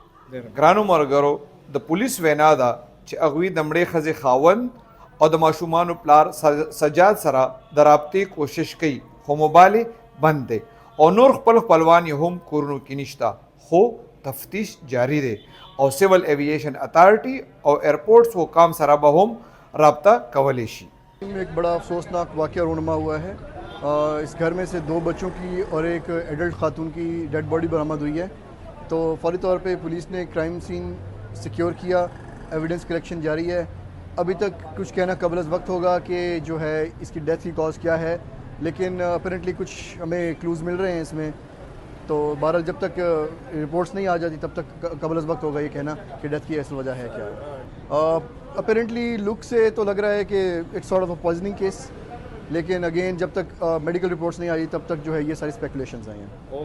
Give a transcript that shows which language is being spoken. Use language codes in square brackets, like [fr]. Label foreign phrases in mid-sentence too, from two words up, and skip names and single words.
[ps] ګرانو مرګرو د پولیس وینا ده چې اغوی د مړې ښځې خاوند او د ماشومانو پلار سجاد سره د رابطې کوشش کوي خو موبایل بند دی او نور خپل خپلوان یې هم کورونو کې نشته خو تفتیش جاری دی او سیول ایویشن اتھارټي او ایئرپورټس حکام سره به هم رابطه کولی شي [ur] ایک بڑا افسوسناک واقعہ رونما ہوا ہے اس گھر میں سے 2 بچوں کی اور ایک ایڈلٹ خاتون کی [en] dead body [ur] برآمد ہوئی ہے تو فوری طور پے پولیس ने [en] crime scene [ur] سیکیور کیا [en] evidence collection [ur] جاری ہے ابھی تک کچھ کہنا قبل وقت ہوگا کہ جو ہے اس کی ڈیتھ کی کاز کیا ہے لیکن اپیرنٹلی کچھ ہمیں کلوز مل رہے ہیں اس میں تو بہرحال جب تک رپورٹس نہیں آ جاتی تب تک قبل وقت ہوگا یہ کہنا کہ ڈیتھ کی اصل وجہ ہے کیا اپیرنٹلی لک سے تو لگ رہا ہے کہ [en] it's sort of a poisoning case [ur] لیکن اگین جب تک [en] medical reports [ur] نہیں آئی تب تک جو ہے یہ ساری اسپیکولیشنز آئی ہیں